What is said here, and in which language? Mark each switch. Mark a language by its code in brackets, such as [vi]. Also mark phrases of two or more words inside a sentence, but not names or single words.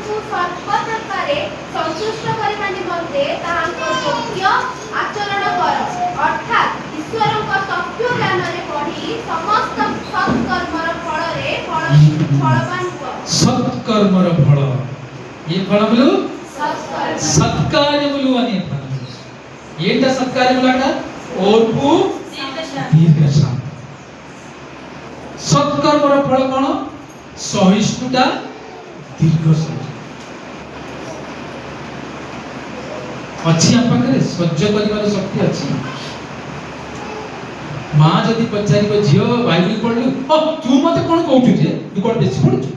[or] ସର୍ବପ୍ରକାରେ ସନ୍ତୁଷ୍ଟ କରିବା ନିମନ୍ତେ ତାହାଙ୍କ ଯୋଗ୍ୟ ଆଚରଣ କର, ଅର୍ଥାତ୍ ଈଶ୍ୱରଙ୍କ ତଥ୍ୟ ଜ୍ଞାନରେ ବଢ଼ି ସମସ୍ତ ସତ୍କର୍ମର ଫଳରେ ଫଳବାନ ହୁଅ। [te] సత్కర్మర ఫల ఏ ఫలములు [or] ସତ୍କର୍ମ [te] సత్కార్యములు అనే ఫలములు. ఏంట సత్కార్యములు అక్కడ? ఓర్పు, దీర్ఘశాంతి. దీర్ఘశాంతి. [or] ସତ୍କର୍ମର ଫଳ କ'ଣ? ସହିଷ୍ଣୁତା, ଦୀର୍ଘ ସହ୍ୟ. ଅଛି ଆମ ପାଖରେ ସହ୍ୟ କରିବାର ଶକ୍ତି ଅଛି? ମା ଯଦି ପଚାରିବ ଝିଅ ବାଇବେଲ ପଢିଲୁ, ତୁ ମତେ କ'ଣ କହୁଛୁ ଯେ ତୁ କ'ଣ ବେଶୀ ପଢୁଛୁ?